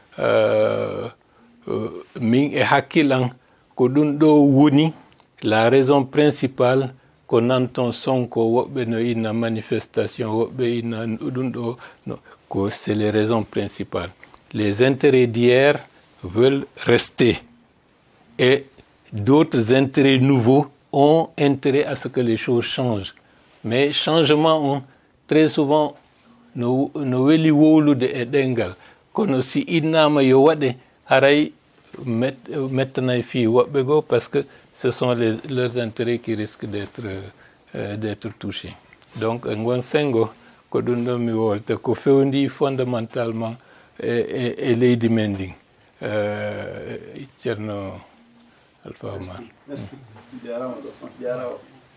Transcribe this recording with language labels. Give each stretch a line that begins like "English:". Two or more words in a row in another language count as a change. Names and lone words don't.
Fula: min e hakkilan ko ɗum ɗo woni
French: la raison principale
Fula: ko nanton Sonko woɓɓe no inna manifestation woɓɓe inna ɗum ɗo ko
French: c'est les raisons principales les intérêts d'hier veulent rester et d'autres intérêts nouveaux ont intérêt à ce que les choses changent mais changement très souvent
Fula: no weli wowlude e ɗengal kono si innama yo waɗe haray mettanay fi woɓɓe goo
French: parce que ce sont leurs intérêts qui risquent d'être touchés
Fula: donc ngon sengo ko ɗum ɗon mi wolta ko fewndi fondamentalement e leydi men ndin ceerno Alpha Oumar merci jarama